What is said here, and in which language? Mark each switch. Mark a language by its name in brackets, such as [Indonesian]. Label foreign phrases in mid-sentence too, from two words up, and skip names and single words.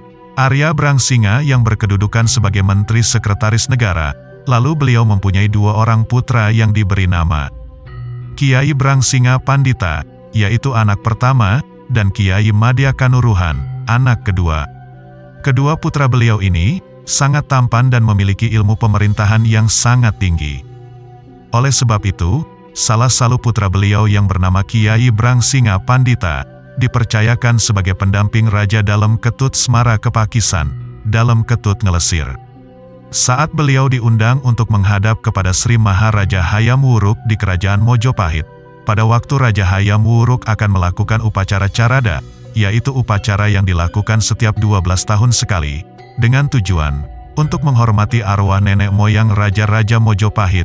[Indonesian] Arya Brangsinga yang berkedudukan sebagai Menteri Sekretaris Negara, lalu beliau mempunyai 2 orang putra yang diberi nama Kiai Brangsinga Pandita, yaitu anak pertama, dan Kiai Madya Kanuruhan, anak kedua. Kedua putra beliau ini, sangat tampan dan memiliki ilmu pemerintahan yang sangat tinggi. Oleh sebab itu, salah satu putra beliau yang bernama Kiai Brangsinga Pandita, dipercayakan sebagai pendamping Raja Dalem Ketut Smara Kepakisan, Dalem Ketut Ngelesir. Saat beliau diundang untuk menghadap kepada Sri Maharaja Hayam Wuruk di Kerajaan Mojopahit, pada waktu Raja Hayam Wuruk akan melakukan upacara carada, yaitu upacara yang dilakukan setiap 12 tahun sekali, dengan tujuan untuk menghormati arwah nenek moyang Raja-Raja Mojopahit.